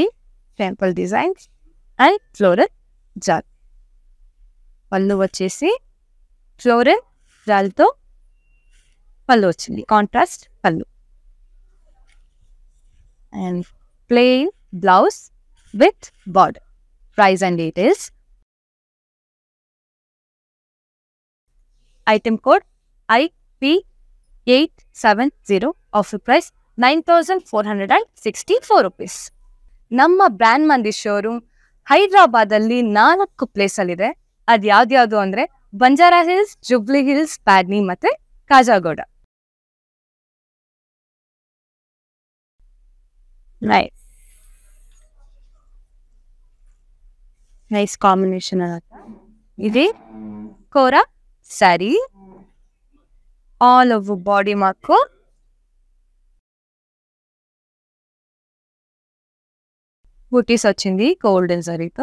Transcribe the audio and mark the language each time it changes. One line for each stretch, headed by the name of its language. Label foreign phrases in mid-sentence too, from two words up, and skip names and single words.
English: temple designs and floral jaal.
Telugu: పళ్ళు వచ్చేసి ఫ్లోరల్ జాల్తో పళ్ళు వచ్చింది.
English: contrast pallu. and plain blouse with border. price and details. Item code IP870 offer price 9,464 rupees.
Kannada: ನಮ್ಮ ಬ್ರ್ಯಾಂಡ್ ಮಂದಿ ಶೋರೂಮ್ ಹೈದರಾಬಾದಲ್ಲಿ 4 ಪ್ಲೇಸಲ್ಲಿದೆ. ಅದು ಯಾವ್ದು ಅಂದರೆ ಬಂಜಾರಾ ಹಿಲ್ಸ್, ಜುಬ್ಲಿ ಹಿಲ್ಸ್, ಪ್ಯಾಡ್ನಿ ಮತ್ತು ಕಾಜಾಗೋಡ.
English: nice combination
Telugu: అనమాట. ఇది కోరా శారీ.
English: all over body
Telugu: మాకు బూటీస్ వచ్చింది గోల్డెన్ జరీతో.